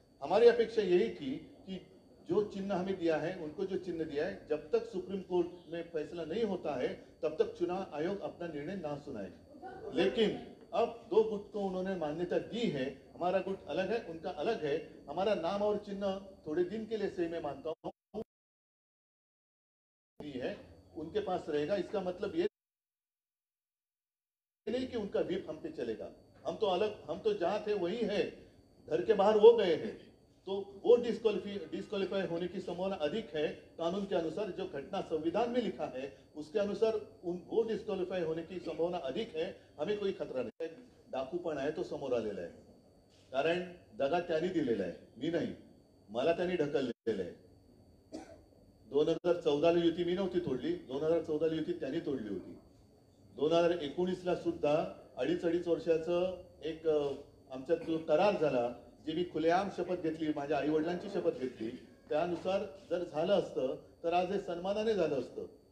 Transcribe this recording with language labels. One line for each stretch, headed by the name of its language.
Hindi: हमारी अपेक्षा यही थी कि जो चिन्ह हमें दिया है, उनको जो चिन्ह दिया है, जब तक सुप्रीम कोर्ट में फैसला नहीं होता है तब तक चुनाव आयोग अपना निर्णय ना सुनाए. लेकिन अब दो गुट को उन्होंने मान्यता दी है. हमारा गुट अलग है, उनका अलग है. हमारा नाम और चिन्ह थोड़े दिन के लिए सही मैं मानता हूँ है, उनके पास रहेगा. इसका मतलब ये नहीं कि उनका व्हीप हम पे चलेगा. हम तो अलग, हम तो जहां थे वही है, घर के बाहर वो गए हैं, तो वो डिस्क्वालीफाई होने की संभावना अधिक है. कानून के अनुसार जो घटना संविधान में लिखा है उसके अनुसार वो डिस्क्वालीफाई होने की संभावना अधिक है. हमें कोई खतरा नाही.
Marathi: डाकूपण आहे तो समोर आलेला आहे, कारण दगा त्यांनी दिलेला आहे, मी नाही. मला त्यांनी ढकललेलं आहे. 2014 युती मी नव्हती तोडली, 2014 युती त्यांनी तोडली होती. 2019 सुद्धा अडीच वर्षाचं एक आमच्यात जो करार झाला, जी मी खुलेआम शपथ घेतली, माझ्या आई वडिलांची शपथ घेतली, त्यानुसार जर झालं असतं तर आज हे सन्मानाने झालं असतं.